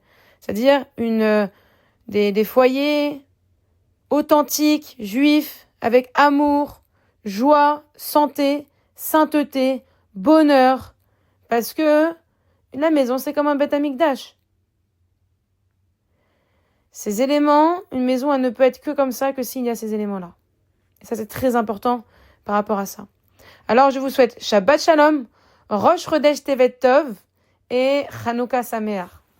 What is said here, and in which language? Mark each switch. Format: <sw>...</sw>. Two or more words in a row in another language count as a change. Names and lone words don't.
<fr>C'est-à-dire des foyers authentiques, juifs, avec amour, joie, santé, sainteté, bonheur. Parce que la maison, c'est comme un</fr> <he>בית המקדש.</he> <fr>Ces éléments, une maison, elle ne peut être que comme ça, que s'il y a ces éléments-là. Et ça, c'est très important par rapport à ça. Alors, je vous souhaite</fr> <he>שבת שלום, ראש חודש טבת טוב</he> <fr>et</fr> <he>חנוכה שמח.</he>